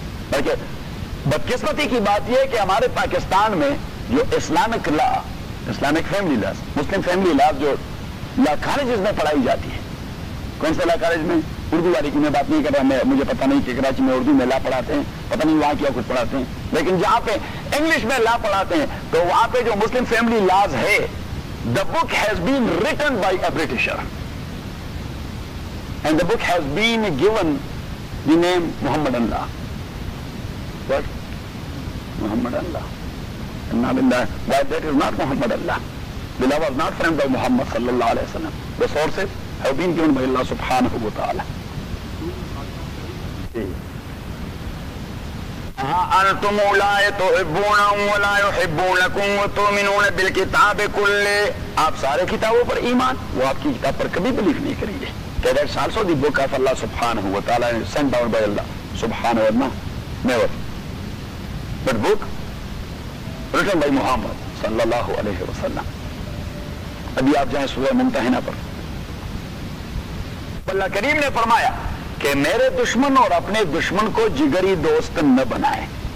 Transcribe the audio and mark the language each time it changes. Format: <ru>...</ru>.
<ur>بلکہ بدقسمتی کی بات یہ کہ ہمارے پاکستان میں جو اسلامک لا, اسلامک فیملی لا, مسلم فیملی لا جو لا کالجز میں پڑھائی جاتی ہے, کون سے لا کالج میں, اردو والی کی میں بات نہیں کر رہا, میں مجھے پتہ نہیں کہ کراچی میں اردو میں لا پڑھاتے ہیں, پتہ نہیں وہاں کیا کچھ پڑھاتے ہیں, لیکن جہاں پہ انگلش میں لا پڑھاتے ہیں تو وہاں پہ جو مسلم فیملی لاز ہے,</ur> <en>The book has been written by a Britisher and the book has been given the name Muhammad Allah. What? Muhammad Allah نام Allah. Why? That is not Muhammad Allah. The law was not framed by Muhammad صلی اللہ علیہ وسلم. The sources have been given by Allah سبحانہ وتعالی.</en> <ar>انتم لا تحبونهم ولا يحبونكم وتؤمنون بالكتاب كله,</ar> <ur>آپ سارے کتابوں پر ایمان, وہ آپ کی کتاب پر کبھی بلیف نہیں کریں گے.</ur> <en>کہ that's also the book of Allah سبحانہ وتعالی sent down by اللہ سبحانہ وتعالی. Never. But book written by Muhammad صلی اللہ علیہ وسلم.</en> <ur>ابھی آپ جائیں سورہ ممتحنہ پر, اللہ کریم نے فرمایا کہ میرے دشمن اور اپنے دشمن کو جگری دوست نہ بنائے.</ur>